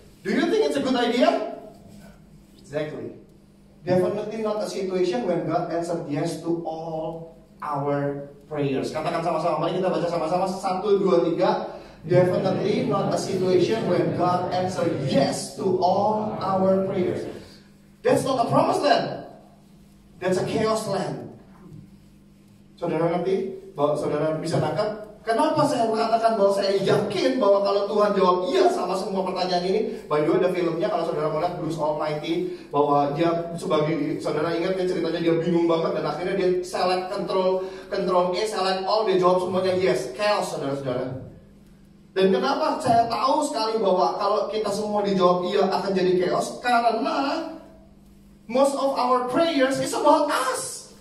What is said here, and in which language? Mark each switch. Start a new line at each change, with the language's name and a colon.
English: Do you think it's a good idea? Exactly. Definitely not a situation when God answered yes to all our prayers.
Indonesian: Katakan sama-sama, mari kita baca sama-sama 1, 2, 3.
English: Definitely not a situation when God answered yes to all our prayers. That's not a promised land. That's a chaos land.
Indonesian: Saudara ngerti? Bahwa saudara bisa nangkap? Kenapa saya mengatakan bahwa saya yakin bahwa kalau Tuhan jawab iya sama semua pertanyaan ini? By the way, ada filmnya kalau saudara mau lihat Bruce Almighty, bahwa dia sebagai, saudara ingat ya ceritanya, dia bingung banget dan akhirnya dia
English: select control A, select all,
Indonesian: dia jawab semuanya yes. Chaos, saudara-saudara. Dan kenapa saya tahu sekali bahwa kalau kita semua dijawab iya akan jadi chaos?
English: Karena most of our prayers is about us.